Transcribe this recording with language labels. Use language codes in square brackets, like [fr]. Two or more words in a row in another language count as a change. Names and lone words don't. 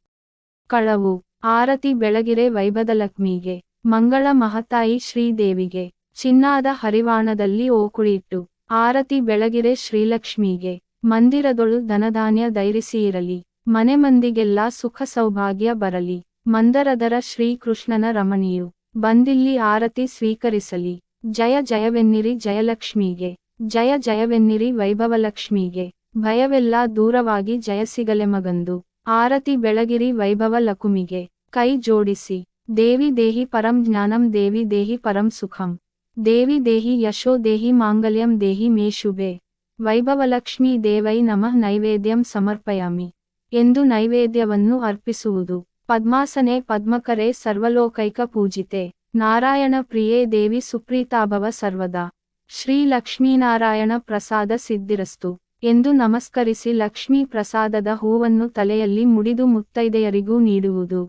[kn] ಕಳವು ಆರತಿ ಬೆಳಗಿರೆ ವೈಭವಲಕ್ಷ್ಮಿಗೆ, ಮಂಗಳ ಮಹತಾಯಿ ಶ್ರೀದೇವಿಗೆ, ಚಿನ್ನಾದ ಹರಿವಾಣದಲ್ಲಿ ಓಕುಳಿಟ್ಟು ಆರತಿ ಬೆಳಗಿರೆ ಶ್ರೀಲಕ್ಷ್ಮಿಗೆ, ಮಂದಿರದೊಳು ಧನಧಾನ್ಯ ಧೈರ್ಯಿಸಿರಲಿ, ಮನೆ ಮಂದಿಗೆಲ್ಲ ಸುಖ ಸೌಭಾಗ್ಯ ಬರಲಿ, ಮಂದರದರ ಶ್ರೀಕೃಷ್ಣನ ರಮಣಿಯು ಬಂದಿಲ್ಲಿ ಆರತಿ ಸ್ವೀಕರಿಸಲಿ. ಜಯ ಜಯವೆನ್ನಿರಿ ಜಯಲಕ್ಷ್ಮಿಗೆ, ಜಯ ಜಯವೆನ್ನಿರಿ ವೈಭವಲಕ್ಷ್ಮಿಗೆ, ಭಯವೆಲ್ಲ ದೂರವಾಗಿ ಜಯ ಸಿಗಲೆ ಮಗಂದು, ಆರತಿ ಬೆಳಗಿರಿ ವೈಭವ ಲಕುಮಿಗೆ, ಕೈ ಜೋಡಿಸಿ, [sa] ದೇವಿ ದೇಹಿ ಪರಂ ಜ್ಞಾನಂ ದೇವಿ ದೇಹಿ ಪರಂ ಸುಖಂ, ದೇವಿ ದೇಹಿ ಯಶೋ ದೇಹಿ ಮಾಂಗಲ್ಯಂ ದೇಹಿ ಮೇ ಶುಭೆ, ವೈಭವಲಕ್ಷ್ಮೀ ದೇವೈ ನಮಃ ನೈವೇದ್ಯಂ ಸಮರ್ಪಯಾಮಿ [kn] ಎಂದು ನೈವೇದ್ಯವನ್ನು ಅರ್ಪಿಸುವುದು. [sa] ಪದ್ಮಾಸನೆ ಪದ್ಮಕರೆ ಸರ್ವಲೋಕೈಕ ಪೂಜಿತೆ ನಾರಾಯಣ ಪ್ರಿಯೇ ದೇವಿ ಸುಪ್ರೀತಾಭವ ಸರ್ವದಾ. ಶ್ರೀ ಲಕ್ಷ್ಮೀನಾರಾಯಣ ಪ್ರಸಾದ ಸಿದ್ಧಿರಸ್ತು [kn] ಎಂದು ನಮಸ್ಕರಿಸಿ ಲಕ್ಷ್ಮೀ ಪ್ರಸಾದದ ಹೂವನ್ನು ತಲೆಯಲ್ಲಿ ಮುಡಿದು ಮುತ್ತೈದೆಯರಿಗೂ ನೀಡುವುದು.